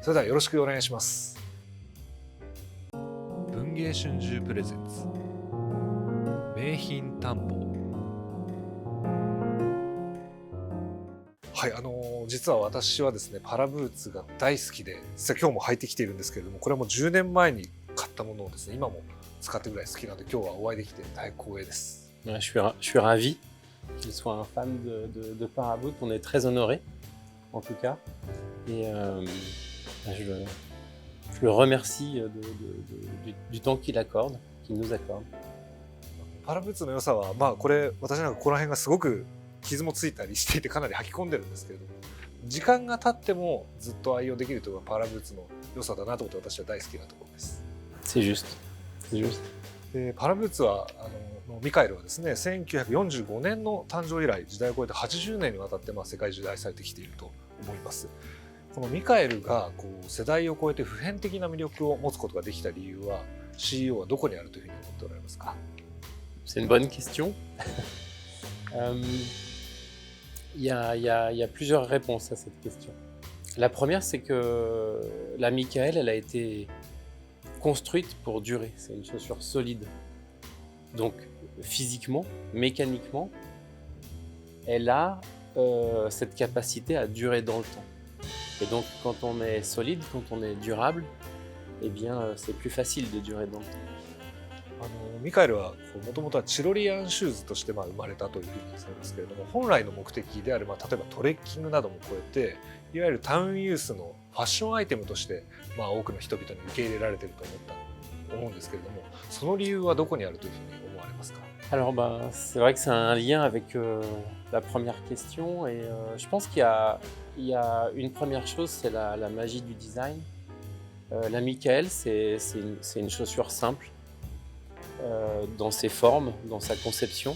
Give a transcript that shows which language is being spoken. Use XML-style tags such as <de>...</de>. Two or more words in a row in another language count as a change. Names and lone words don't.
<ja>それではよろしくお願いします。文藝春秋プレゼンツ名品探訪。はい、実は私はですね、パラブーツが大好きで、実は今日も履いてきているんですけれども、これはもう10年前に買ったものをですね、今も使ってるぐらい好きなので、今日はお会いできて大光栄です。</ja> <fr>je suis ravi qu'il soit un fan de Paraboot. On est très honoré, en tout cas. Et je le remercie du temps qu'il accorde, qu'il nous accorde.</fr> <ja>パラブーツの良さは、これ私なんかここら辺がすごく傷もついたりしていてかなり履き込んでるんですけれども、時間が経ってもずっと愛用できるというのがパラブーツの良さだなと思って私は大好きなところです。</ja> <fr>C'est juste. C'est juste.</fr> <ja>でパラブーツはミカエルはですね、1945年の誕生以来時代を超えて80年にわたって世界中で愛されてきていると思います。このミカエルが世代を超えて普遍的な魅力を持つことができた理由は CEO はどこにあるというふうに思っておられますか？</ja> <fr>C'est une bonne question. Il y a plusieurs réponses à cette question. La première, c'est que la Michael, elle a été construite pour durer. C'est une chaussure solide. Donc, physiquement, mécaniquement, elle a cette capacité à durer dans le temps. Et donc, quand on est solide, quand on est durable, eh bien, c'est plus facile de durer dans le temps.</fr> <ja>ミカエルはもともとはチロリアンシューズとして生まれたというふうにされますけれども、本来の目的である例えばトレッキングなども超えて、いわゆるタウンユースのファッションアイテムとして多くの人々に受け入れられていると思うんですけれども、その理由はどこにあるというふうに思われますか？</ja> <fr>Alors, c'est vrai que c'est un lien avec la première question. Et je pense qu'il y a une première chose, c'est la magie du design. La Michael, c'est une chaussure simple. Dans ses formes, dans sa conception.</fr>